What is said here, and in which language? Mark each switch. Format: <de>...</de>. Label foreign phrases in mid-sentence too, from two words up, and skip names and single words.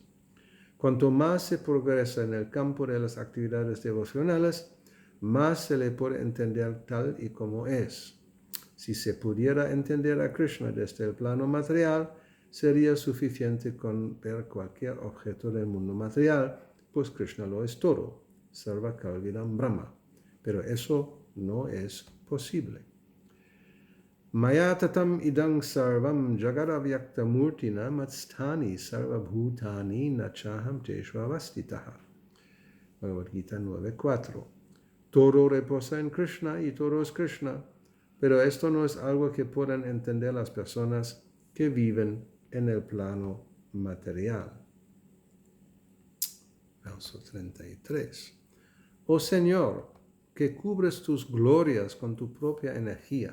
<es>Cuanto más se progresa en el campo de las actividades devocionales, más se le puede entender tal y como es. Si se pudiera entender a Krishna desde el plano material, sería suficiente con ver cualquier objeto del mundo material, pues Krishna lo es todo,</es> <sa>Sarva Kalvidam Brahma.</sa> <es>Pero eso no es posible.</es> <sa>Maya tatam idang sarvam jagadavyakta murtina matstani sarvabhutani nachaham teshvavastitaha.</sa> <es>Bhagavad Gita 9.4. Todo reposa en Krishna y todo es Krishna, pero esto no es algo que puedan entender las personas que viven en el plano material. Verso 33. Oh Señor, que cubres tus glorias con tu propia energía.</es>